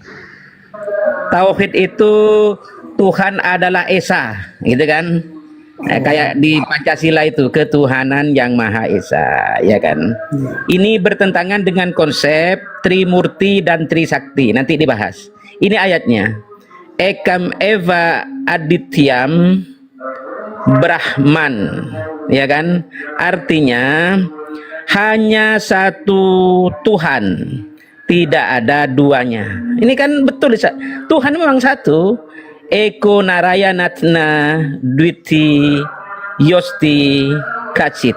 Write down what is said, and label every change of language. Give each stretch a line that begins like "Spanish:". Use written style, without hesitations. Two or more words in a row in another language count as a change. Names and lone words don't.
Indonesian: Tauhid itu Tuhan adalah Esa, gitu kan? Kayak di Pancasila itu ketuhanan yang Maha Esa, ya kan? Ini bertentangan dengan konsep Trimurti dan Trisakti. Nanti dibahas. Ini ayatnya.
Sanskrit: Ekam eva adityam Brahman,
Indonesian: ya kan? Artinya hanya satu Tuhan, tidak ada duanya. Ini kan betul, Tuhan memang satu.
Sanskrit: Eko Narayanatna Dwiti Yosti Kacit.